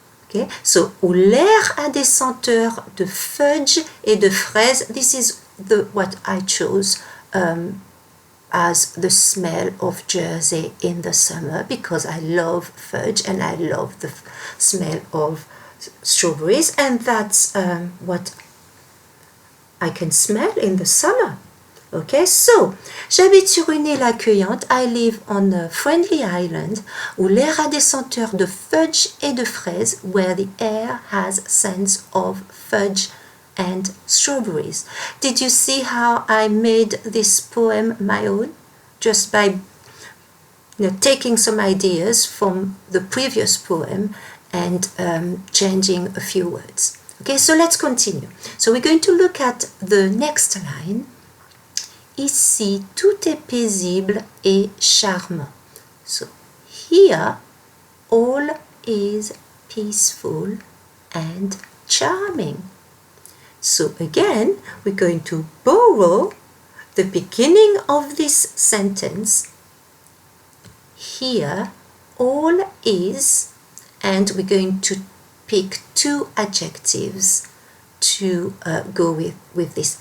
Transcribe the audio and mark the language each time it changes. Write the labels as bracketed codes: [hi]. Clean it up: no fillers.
[fr] Okay, so où l'air a des senteurs de fudge et de fraises. [en] This is what I chose as the smell of Jersey in the summer, because I love fudge and I love the smell of strawberries, and that's what I can smell in the summer. [fr] Okay, so j'habite sur une île accueillante. [en] I live on a friendly island [fr] où l'air a des senteurs de fudge et de fraises, [en] where the air has scents of fudge and strawberries. Did you see how I made this poem my own? Just by taking some ideas from the previous poem and changing a few words. Okay, so let's continue. So we're going to look at the next line. [fr] Ici, tout est paisible et charmant. [en] So here, all is peaceful and charming. So again, we're going to borrow the beginning of this sentence. Here, all is, and we're going to pick two adjectives to go with this.